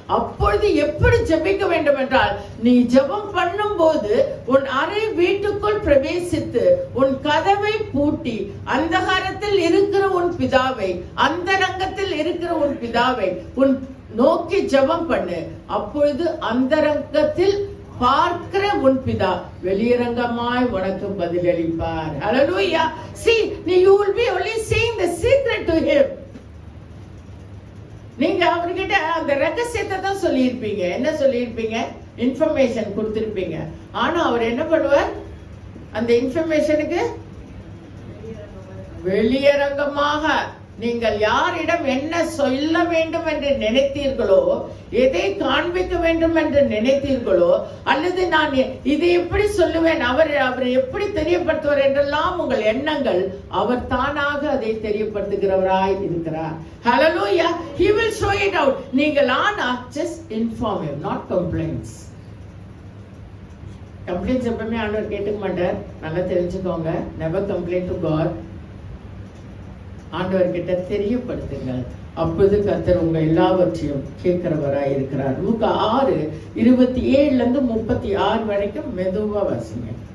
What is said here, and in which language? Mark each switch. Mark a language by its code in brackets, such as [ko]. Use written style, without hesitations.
[ta] அப்பொழுது எப்படி ஜெபிக்க வேண்டும் என்றால், நீ ஜெபம் பண்ணும்போது உன் அறை வீட்டுக்குள் பிரவேசித்து உன் கதவை பூட்டி அந்தகாரத்தில் இருக்கிற உன் பிதாவை, அந்தரங்கத்தில் இருக்கிற உன் பிதாவை உன் நோக்கி ஜெபம் பண்ணு. அப்பொழுது அந்தரங்கத்தில் பார்க்கிற உன் பிதா வெளியரங்கமாய் உனக்கு பதிலளிப்பார். [en] Hallelujah. See, you will be only saying the secret to him. [ta] நீங்க அவர்கிட்ட அந்த ரகசியத்தை தான் சொல்லியிருப்பீங்க. என்ன சொல்லியிருப்பீங்க? இன்ஃபர்மேஷன் கொடுத்திருப்பீங்க. ஆனா அவர் என்ன பண்ணுவார்? அந்த இன்ஃபர்மேஷனுக்கு வெளியரங்கமாக நீங்கள் யாரிடம் என்ன சொல்ல வேண்டும் என்று நினைத்தீர்களோ, எதை காண்பிக்க வேண்டும் என்று நினைத்தீர்களோ, அல்லது நான் இதை எப்படி சொல்லுவேன், அவர் எப்படி தெரியப்படுத்துவார் என்றெல்லாம் உங்கள் எண்ணங்கள், அவர் தானாக அதை தெரியப்படுத்துகிறவராய் இருக்கிறார். [en] Hallelujah. He will show it out. [ta] நீங்கள் ஆனா [en] just inform him, not complaints. [ta] Complaints எப்பவுமே ஆண்டவர் கேட்டுக்க மாட்டார். நல்லா தெரிஞ்சுக்கோங்க. [en] Never complain to God. [ta] ஆண்டவர்கிட்ட தெரியப்படுத்துங்கள். அப்போது கர்த்தர் உங்க எல்லாவற்றையும் கேட்கிறவராய் இருக்கிறார். லூக்கா 6:27-36 வரைக்கும் மெதுவா வாசிங்க.